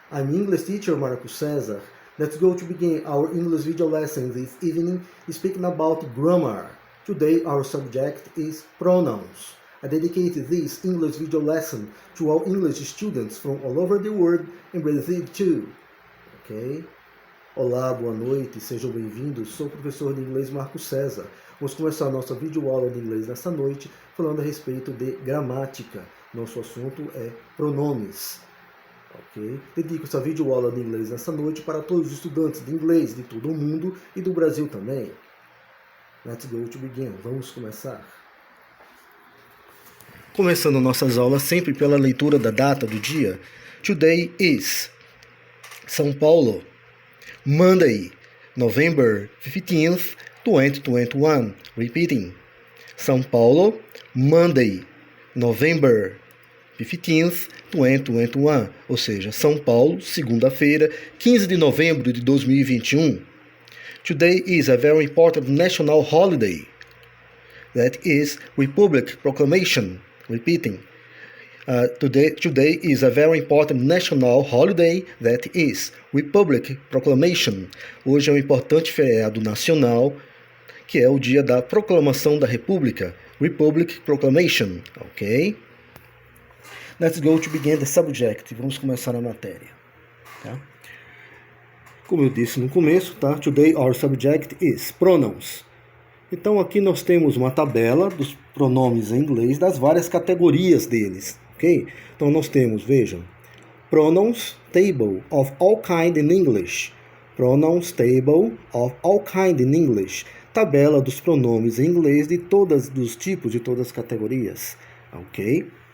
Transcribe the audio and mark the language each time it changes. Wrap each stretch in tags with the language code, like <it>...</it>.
<en>I'm English teacher Marcos Cesar. Let's go to begin our English video lesson this evening speaking about grammar. Today our subject is pronouns. I dedicate this English video lesson to all English students from all over the world and Brazil too. Ok?</en> <pt>Olá, boa noite, sejam bem-vindos. Sou o professor de inglês Marcos Cesar. Vamos começar a nossa videoaula de inglês nessa noite falando a respeito de gramática. Nosso assunto é pronomes. Ok? Dedico essa videoaula de inglês nessa noite para todos os estudantes de inglês de todo o mundo e do Brasil também.</pt> <en>Let's go to begin.</en> <pt>Vamos começar. Começando nossas aulas sempre pela leitura da data do dia.</pt> <en>Today is São Paulo. Monday, November 15th, 2021. Repeating. São Paulo, Monday, November 15th, 2021.</en> <pt>Ou seja, São Paulo, segunda-feira, 15 de novembro de 2021.</pt> <en>Today is a very important national holiday. That is Republic Proclamation. Repeating. Today is a very important national holiday that is Republic Proclamation.</en> <pt>Hoje é um importante feriado nacional, que é o dia da proclamação da República,</pt> <en>Republic Proclamation,</en> <pt>ok?</pt> <en>Let's go to begin the subject.</en> <pt>Vamos começar a matéria, tá? Como eu disse no começo, tá?</pt> <en>Today our subject is pronouns.</en> <pt>Então aqui nós temos uma tabela dos pronomes em inglês, das várias categorias deles. Ok? Então nós temos, vejam,</pt> <en>pronouns table of all kind in English. Pronouns table of all kind in English.</en> <pt>Tabela dos pronomes em inglês de todos os tipos, de todas as categorias. Ok?</pt>